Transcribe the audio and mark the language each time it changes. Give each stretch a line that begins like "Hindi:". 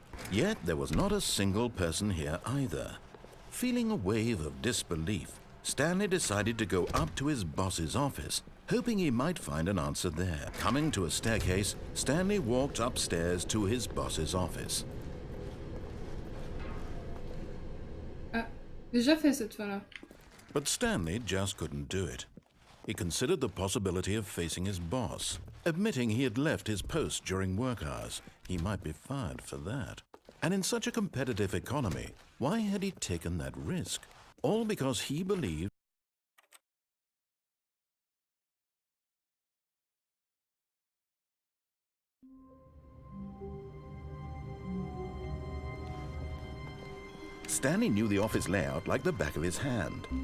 English: Yet there was not a single person here either. Feeling a wave of disbelief, Stanley decided to go up to his boss's office, hoping he might find an answer there. Coming to a staircase, Stanley walked upstairs to his boss's office.
French: Ah, déjà fait cette fois-là.
English: But Stanley just couldn't do it. He considered the possibility of facing his boss. Admitting he had left his post during work hours, he might be fired for that. And in such a competitive economy, why had he taken that risk? All because he believed Stanley knew the office layout like the back of his hand.